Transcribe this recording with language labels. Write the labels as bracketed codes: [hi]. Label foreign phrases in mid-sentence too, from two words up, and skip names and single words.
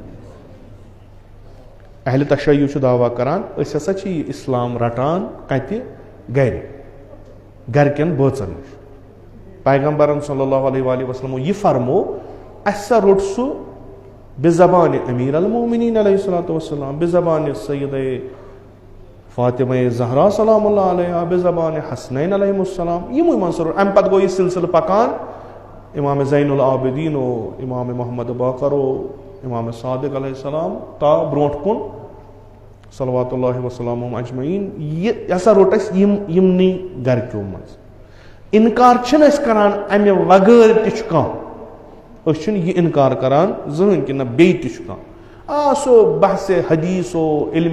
[ks] اہلِ تشیع چھُ دعوا کران أسۍ ہسا چھِ یہِ اسلام رٹان کتہِ گرِ گرِکٮ۪ن بٲژن نِش پیغمبرن [ar] صلی اللہ علیہ وآلہ وسلمو [ks] یہِ فرمو اسہِ سا روٚٹ سُہ بِزبانہِ أمیٖر المؤمنیٖن [ar] علیہ الصلوۃ والسلام [ks] بِزبانہِ سیدہ فاطمہ الزھرا [ar] سلام اللہ علیہا [ks] بِزبانہِ حسنین [ar] علیہم السلام [ks] یِموٕے منٛز روٚٹ امہِ پتہٕ گوٚو یہِ سلسلہٕ پکان امام زین العابدیٖن امام محمد باقر امام صادق [ar] علیہ السلام [ks] تا برونٛٹھ کُن [ar] صلوات اللہ وسلامہم اجمعیٖن [ks] یہِ ہسا روٚٹ اسہِ یِمنٕے گرِکیو منٛز انکار چھِنہٕ أسۍ کران امہِ وغٲر تہِ چھُ کانٛہہ أسۍ چھِنہٕ یہِ انکار کران زٕہٕنۍ کہِ نہ بیٚیہِ تہِ چھُ کانٛہہ سُہ بحثِ حدیث علمِ